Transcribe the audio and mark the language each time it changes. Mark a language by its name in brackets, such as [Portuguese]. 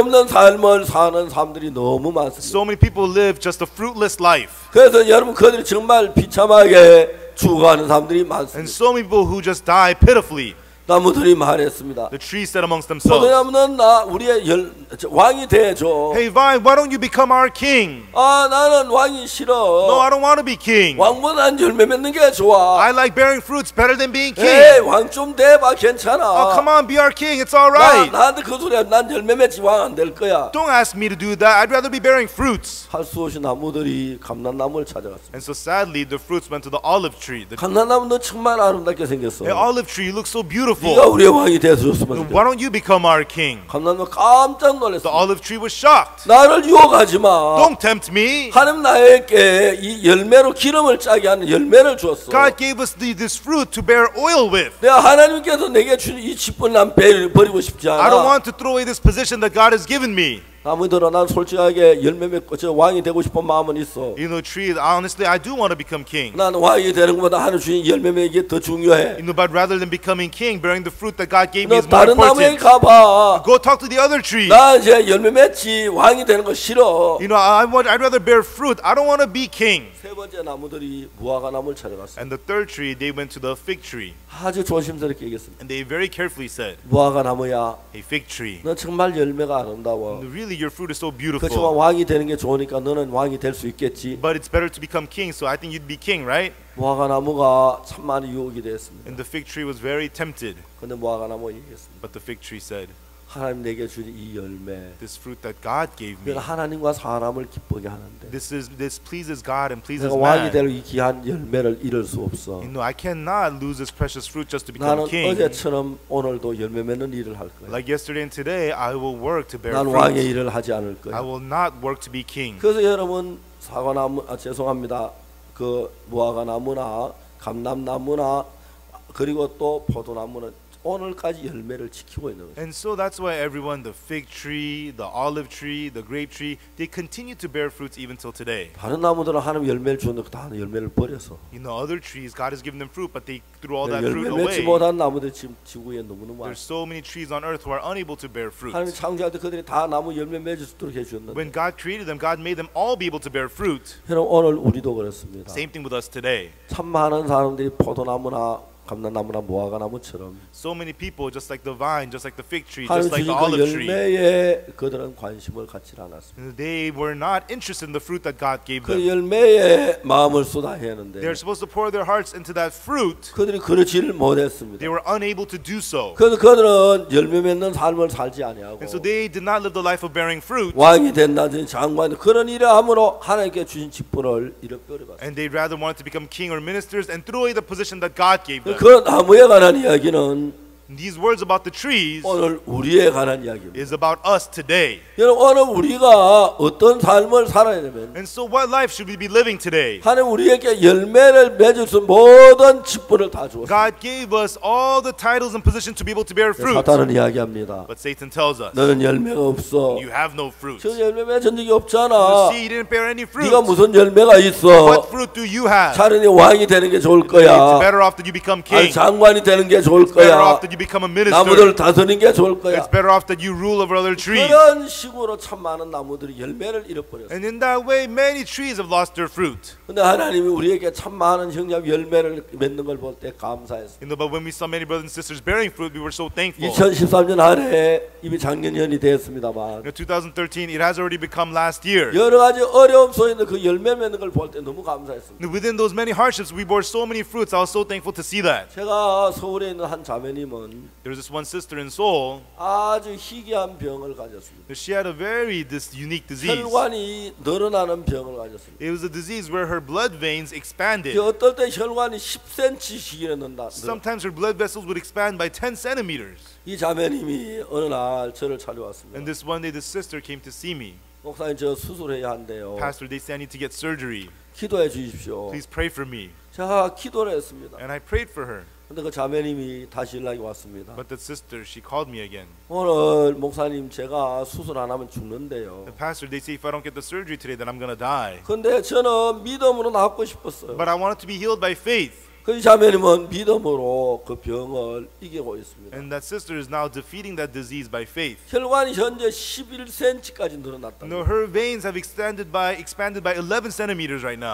[Korean] 없는 삶을 사는 사람들이 너무 많습니다. [English] so many people live just a fruitless life. [Korean] 그래서 여러분 그들이 정말 비참하게 죽어가는 사람들이 [English] And [Korean] 많습니다. [English] so many people who just die pitifully. [Korean] 나무들이 말했습니다. [English] The trees said amongst themselves, [Korean] 포도나무는 나 우리의 왕이 되죠. [English] hey vine, why don't you become our king? [Korean] 아 나는 왕이 싫어. [English] No, I don't want to be king. [Korean] 왕보다는 열매 맺는 게 좋아. [English] I like bearing fruits better than being [Korean] 에이 [English] king. [Korean] 왕 좀 돼봐 괜찮아. [English] Oh, come on, be our king. It's all right. [Korean] 나한테 그 소리야. 난 열매 맺지 왕 안 될 거야. [English] Don't ask me to do that. I'd rather be bearing fruits. [Korean] 할 수 없이 나무들이 감람나무를 찾아갔습니다. [English] And so sadly, the fruits went to the olive tree. [Korean] 감람나무 너 정말 아름답게 생겼어. [English] Hey, olive tree, you look so [Korean] 네가 [English] beautiful. [Korean] 우리의 왕이 되어줬으면 [English] Why don't you become our king? [Korean] 감람나무 깜짝 [English] The [Korean] 놀랐어. [English] olive tree was shocked. [Korean] 나를 유혹하지 마. [English] Don't tempt me. [Korean] 하나님 나에게 이 열매로 기름을 짜게 하는 열매를 주었어. [English] God gave us this fruit to bear oil with. [Korean] 내가 하나님께서 내게 주는 이 직분 난 버리고 싶지 [English] I don't [Korean] 않아. [English] want to throw away this position that God has given me. [Korean] 아무더러 난 솔직하게 열매 맺고 저 왕이 되고 싶은 마음은 있어. [English] You know, tree, honestly, I do want to become king. [Korean] 난 왕이 되는 것보다 하나님 주신 열매 맺는 게 더 중요해. [English] You know, but rather than becoming king, bearing the fruit that God gave [Korean] 너 [English] me is more [Korean] 다른 나무에 가봐. [English] Go talk to the other tree. [Korean] 나 이제 열매 맺지 왕이 되는 거 싫어. [English] You know, I'd rather bear fruit. I don't want to be king. [Korean] 세 번째 나무들이 무화과 나무를 찾아갔어. [English] And the third tree, they went to the fig tree. [Korean] 아주 조심스럽게 얘기했습니다. [English] And they very carefully said, [Korean] 무화과 나무야, [English] hey, fig tree, [Korean] 너 정말 열매가 아름다워. [English] really your fruit is so beautiful. [Korean] 그렇지만 왕이 되는 게 좋으니까 너는 왕이 될 수 있겠지. [English] But it's better to become king, so I think you'd be king, right? [Korean] 무화과 나무가 참 많이 유혹이 되었습니다. [English] And the fig tree was very tempted. [Korean] 근데 무화과 나무 얘기했습니다. [English] But the fig tree said, [Korean] 하나님 내게 주신 이 열매, [English] this fruit that God gave me, [Korean] 그건 하나님과 사람을 기쁘게 하는데 [English] this pleases God and pleases [Korean] 내가 왕이 [English] man. [Korean] 될 이 귀한 열매를 잃을 수 없어. [English] You know, I cannot lose this precious fruit just to become [Korean] 나는 [English] king. [Korean] 어제처럼 오늘도 열매 맺는 일을 할 거야. [English] Like yesterday and today, I will work to bear [Korean] 난 왕의 [English] fruit. [Korean] 일을 하지 않을 [English] I [Korean] 거야. [English] will not work to be king. [Korean] 그래서 여러분 사과나무, 죄송합니다. 그 무화과 나무나 감람나무나 그리고 또 포도나무는 오늘까지 열매를 지키고 있는 거죠. [English] And so that's why everyone, the fig tree, the olive tree, the grape tree, they continue to bear fruits even till today. [Korean] 다른 나무들은 하나님 열매를 주는데 다 열매를 버려서 [English] You know, other trees, God has given them fruit, but they threw all that fruit [Korean] 열매 맺지 [English] away. [Korean] 못한 나무들이 지금 지구에 너무너무 많아요. [English] There's so many trees on earth who are unable to bear fruit. [Korean] 하나님 창조할 때 그들이 다 나무 열매 맺을 수 있도록 해주셨는데 [English] When God created them, God made them all be able to bear fruit. [Korean] 여러분 오늘 우리도 그렇습니다. [English] Same thing with us today. [Korean] 참 많은 사람들이 포도나무나 감람나무나 무화과 나무처럼 [English] So many people, just like the vine, just like the fig tree, [Korean] 하나님 [English] just like the [Korean] 그 [English] olive tree, [Korean] 열매에 그들은 관심을 갖지 않았습니다. [English] they were not interested in the fruit that God gave [Korean] 그 [English] them. [Korean] 열매에 마음을 쏟아야 하는데 [English] They're supposed to pour their hearts into that fruit. [Korean] 그들이 그러지를 못했습니다. [English] They were unable to do so. [Korean] 그래서 그들은 열매 맺는 삶을 살지 아니하고 [English] And so they did not live the life of bearing fruit. [Korean] 왕이 된다든지 장관이 그런 일을 함으로 하나님께 주신 직분을 잃어버려봤어요. [English] And they rather wanted to become king or ministers and threw away the position that God gave them. [Korean] 그 나무에 관한 이야기는 [English] These words about the trees [Korean] 오늘 우리에 관한 이야기입니다. [English] is about us today. [Korean] 여러분 오늘 우리가 어떤 삶을 살아야 되면 [English] And so what life should we be living today? [Korean] 하나님 우리에게 열매를 맺을 수 모든 직분을 다 주었습니다. [English] God gave us all the titles and positions to be able to bear fruit. [Korean] 사탄은 이야기합니다. [English] But Satan tells us, [Korean] 너는 열매가 없어. [English] you have no fruit. [Korean] 저 열매 맺은 적이 [English] You [Korean] 없잖아. [English] see, you didn't bear any fruit. [Korean] 네가 무슨 열매가 있어? [English] What fruit do you have? [Korean] 차라리 왕이 되는 게 좋을 [English] It's [Korean] 거야. [English] better off that you become [Korean] 아니 [English] king. [Korean] 장관이 되는 게 좋을 [English] It's better [Korean] 거야. [English] off that you become a minister. [Korean] 나무들 다스리는 게 좋을 거야. [English] It's better off that you rule over other trees. [Korean] 그런 식으로 참 많은 나무들이 열매를 잃어버렸어요. [English] And in that way, many trees have lost their fruit. [Korean] 근데 하나님이 우리에게 참 많은 형제와 열매를 맺는 걸 볼 때 감사했어요. [English] You know, but when we saw many brothers and sisters bearing fruit, we were so thankful. [Korean] 2013년 한 해 이미 작년이 됐습니다만 [English] In 2013, it has already become last year. [Korean] 여러 가지 어려움 속에 그 열매 맺는 걸 볼 때 너무 감사했습니다. [English] Within those many hardships, we bore so many fruits. I was so thankful to see that. [Korean] 제가 서울에 있는 한 자매님은 [English] There was this one sister in Seoul. [Korean] 아주 희귀한 병을 가졌습니다. [English] She had a very unique disease. [Korean] 혈관이 늘어나는 병을 가졌습니다. [English] It was a disease where her blood veins expanded. [Korean] 그 어떨 때 혈관이 10cm씩 일어난다. [English] Sometimes her blood vessels would expand by 10 centimeters. [Korean] 이 자매님이 어느 날 저를 찾아왔습니다. [English] And this one day, this sister came to see me. [Korean] 목사님 저 수술해야 한대요. [English] Pastor, they say I need to get surgery. [Korean] 기도해 주십시오. [English] Please pray for me. [Korean] 제가 기도를 했습니다. [English] And I prayed for her. [Korean] 근데 그 자매님이 다시 연락이 왔습니다. [English] But that sister, she called me again. [Korean] 오늘 목사님 제가 수술 안 하면 죽는데요. [English] The pastor, they say if I don't get the surgery today, then I'm gonna die. [Korean] 근데 저는 믿음으로 낫고 싶었어요. [English] But I wanted to be healed by faith. [Korean] 그 자매님은 믿음으로 그 병을 이기고 있습니다. [English] And that sister is now defeating that disease by faith. [Korean] 혈관이 현재 11cm까지 늘어났다. [English] No, her veins have expanded by 11 centimeters right now.